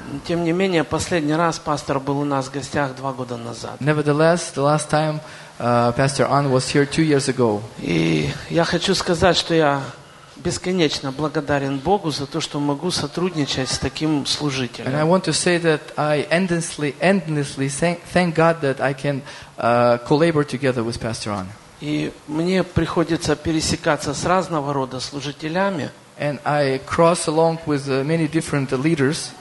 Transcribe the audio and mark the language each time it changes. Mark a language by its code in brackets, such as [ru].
[ru] Тем не менее, последний раз пастор был у нас в гостях 2 года назад. [en] Nevertheless, the last time Pastor An was here 2 years ago. [ru] И я хочу сказать, что я бесконечно благодарен Богу за то, что могу сотрудничать с таким служителем. [en] And I want to say that I endlessly thank God that I can collaborate together with Pastor An. [ru] И мне приходится пересекаться с разного рода служителями. [en] And I cross along with many different leaders.